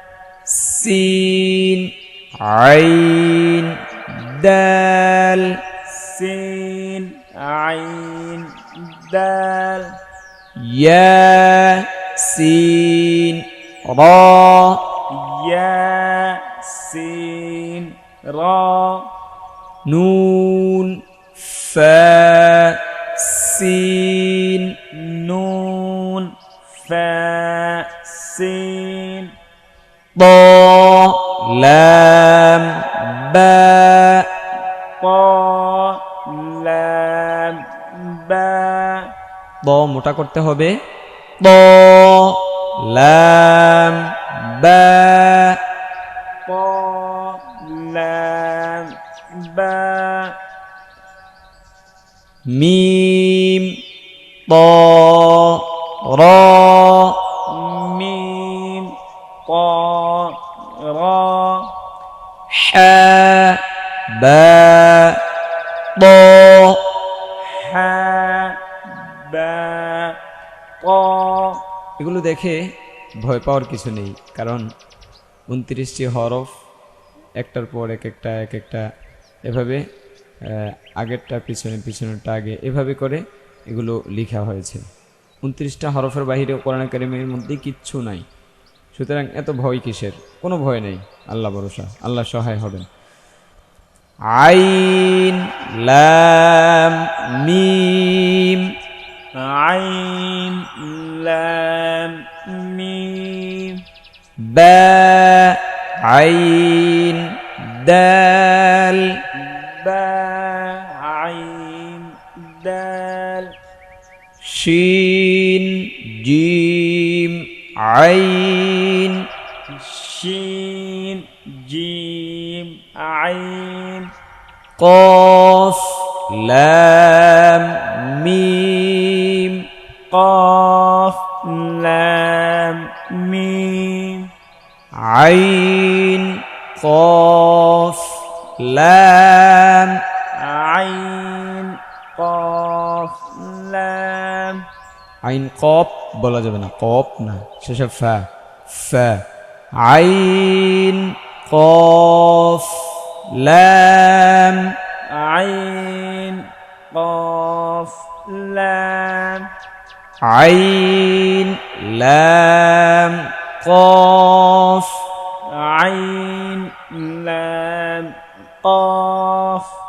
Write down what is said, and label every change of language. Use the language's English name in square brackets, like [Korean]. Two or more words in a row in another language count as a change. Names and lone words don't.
[Arabic] سين عين دال سين عين دال يا سين را يا سين را نون فا سين نون فا سين ضا لام با طا لام با [Bangla] ض মোটা করতে হবে [Arabic] ض لام با طا لام با মিম ط را ميم طا را حا با ض حا با طا [Bangla] এগুলো দেখে ভয় পাওয়ার কিছু নেই, কারণ 29টি হরফ একটার পর এক একটা এভাবে আগেরটা পিছনেরটা আগে এভাবে করে এগুলো লেখা হয়েছে। 29টা হরফের বাইরে কোরআন কারীমের মধ্যে কিচ্ছু নাই, সুতরাং এত ভয় কিসের? কোনো ভয় নেই, আল্লাহ ভরসা, আল্লাহ সহায় হবেন। [Arabic] عين لام ميم عين لام ميم با عين دال با عين دال شين جيم عين شين جيم عين قاف لام ميم قاف لام ميم عين قاف لام عين قاف لام عين قاف [Bangla] বলা যাবে না, কপ না, শেষে [Arabic] فا فا عين قاف لام عين قاف لام عين لام قاف عين لام قاف